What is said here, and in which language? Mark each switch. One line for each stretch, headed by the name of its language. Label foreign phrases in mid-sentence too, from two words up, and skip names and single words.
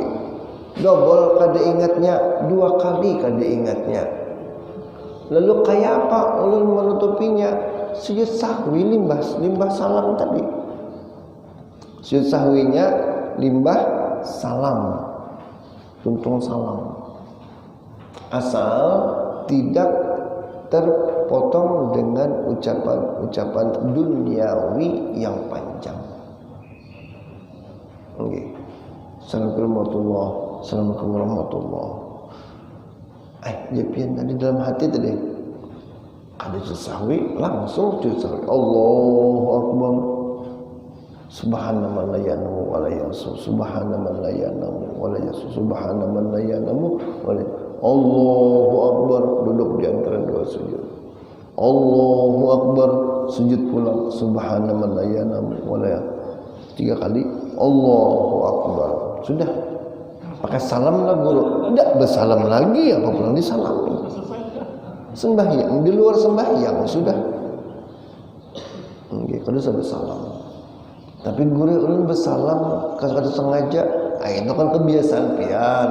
Banjar: Double kada ingatnya, 2 kali kada ingatnya. Lalu kayak apa ulun menutupinya? Sujud sahwi limbah salam tadi. Sujud sahwinya limbah salam, tuntung salam.
Indonesian: Asal tidak terpotong dengan ucapan-ucapan duniawi yang panjang. Okay.
Arabic: السلام عليكم ورحمة الله.
Banjar: Jepian tadi dalam hati tadi ada sujud sahwi, langsung sujud sahwi.
Arabic: الله أكبر. سبحان من لا ينام ولا يسهو. سبحان من لا ينام ولا يسهو. سبحان من لا ينام ولا. الله أكبر,
Banjar: duduk di antara 2 sujud.
Arabic: الله أكبر,
Banjar: sujud pulang.
Arabic: سبحان من لا ينام ولا.
Banjar: 3 kali
Arabic: الله أكبر.
Banjar: Sudah. Pakai salam lah guru. Tidak bersalam lagi, apa pulang disalami. Sembahyang, di luar sembahyang sudah. Kalau sudah bersalam. Tapi guru ulun bersalam kada sengaja, itu kan kebiasaan pian.